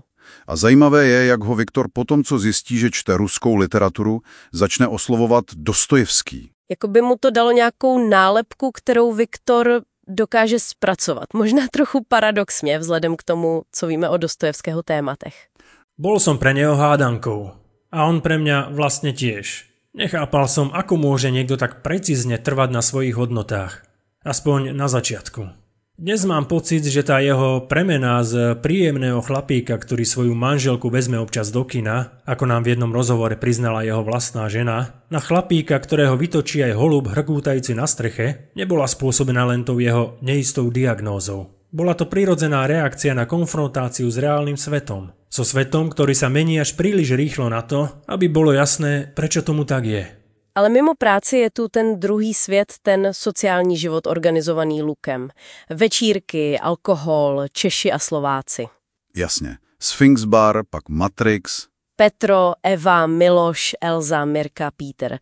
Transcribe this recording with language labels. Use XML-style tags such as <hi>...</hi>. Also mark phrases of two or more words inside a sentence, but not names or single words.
<cs>A zajímavé je, jak ho Viktor potom, co zjistí, že čte ruskou literaturu, začne oslovovat Dostojevský. Jako by mu to dalo nějakou nálepku, kterou Viktor dokáže zpracovat. Možná trochu paradoxně, vzhledem k tomu, co víme o Dostojevského tématech.</cs> <sk>Bol som pre neho hádankou. A on pre mňa vlastne tiež. Nechápal som, ako môže niekto tak precízne trvať na svojich hodnotách. Aspoň na začiatku. Dnes mám pocit, že tá jeho premena z príjemného chlapíka, ktorý svoju manželku vezme občas do kina, ako nám v jednom rozhovore priznala jeho vlastná žena, na chlapíka, ktorého vytočí aj holub hrkútajúci na streche, nebola spôsobená len tou jeho neistou diagnózou. Bola to prirodzená reakcia na konfrontáciu s reálnym svetom. So svetom, ktorý sa mení až príliš rýchlo na to, aby bolo jasné, prečo tomu tak je.</sk> <cs>Ale mimo práci je tu ten druhý svět, ten sociální život organizovaný Lukem. Večírky, alkohol, Češi a Slováci. Jasně. Sphinx Bar, pak Matrix. Petro, Eva, Miloš, Elza, Mirka, Peter.</cs>